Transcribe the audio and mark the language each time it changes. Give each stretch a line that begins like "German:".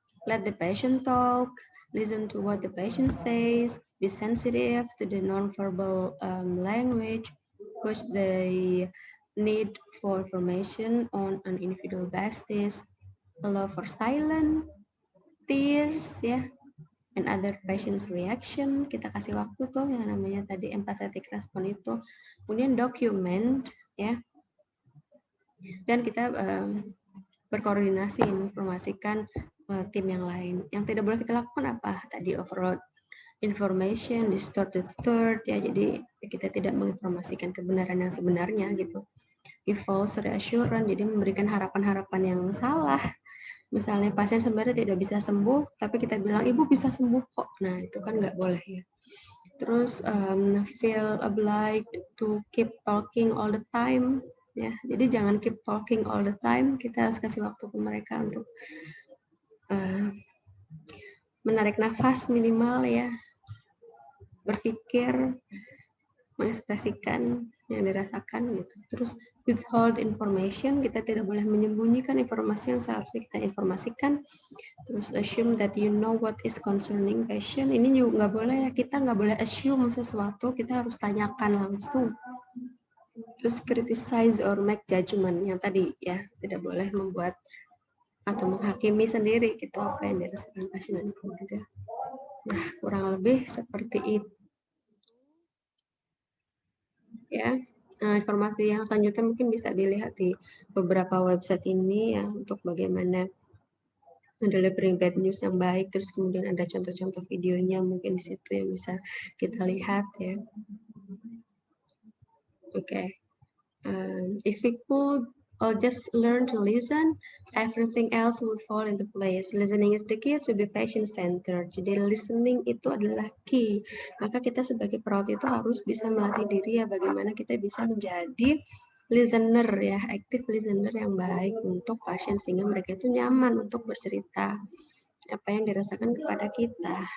English: Let the patient talk, listen to what the patient says, be sensitive to the non-verbal language, push the need for information on an individual basis, allow for silence, tears, ya, and other patient's reaction.
Indonesian: Kita kasih waktu tuh yang namanya tadi empathetic response itu. Kemudian document, ya, dan kita berkoordinasi menginformasikan tim yang lain. Yang tidak boleh kita lakukan apa? Tadi overload information, distorted third, ya, jadi kita tidak menginformasikan kebenaran yang sebenarnya gitu.
English: Give false reassurance,
Indonesian: jadi memberikan harapan-harapan yang salah. Misalnya pasien sebenarnya tidak bisa sembuh, tapi kita bilang ibu bisa sembuh kok. Nah itu kan nggak boleh ya.
English: Terus feel obliged to keep talking all the time, ya.
Indonesian: Jadi jangan
English: keep talking all the time.
Indonesian: Kita harus kasih waktu ke mereka untuk menarik nafas minimal ya, berpikir, mengekspresikan yang dirasakan gitu. Terus
English: withhold information,
Indonesian: kita tidak boleh menyembunyikan informasi yang seharusnya kita informasikan.
English: Terus assume that you know what is concerning patient.
Indonesian: Ini juga nggak boleh ya, kita nggak boleh assume sesuatu, kita harus tanyakan langsung. Terus
English: criticize or make judgment,
Indonesian: yang tadi ya, tidak boleh membuat atau menghakimi sendiri gitu apa yang dirasakan pasien dan keluarga. Nah, kurang lebih seperti itu. Ya, informasi yang selanjutnya mungkin bisa dilihat di beberapa website ini ya, untuk bagaimana delivering bad news yang baik. Terus kemudian ada contoh-contoh videonya mungkin di situ yang bisa kita lihat ya. Oke.
English: If we could all just learn to listen, everything else will fall into place. Listening is the key to be patient-centered.
Indonesian: Jadi listening itu adalah key. Maka kita sebagai perawat itu harus bisa melatih diri ya bagaimana kita bisa menjadi listener ya, active listener yang baik untuk pasien sehingga mereka itu nyaman untuk bercerita apa yang dirasakan kepada kita.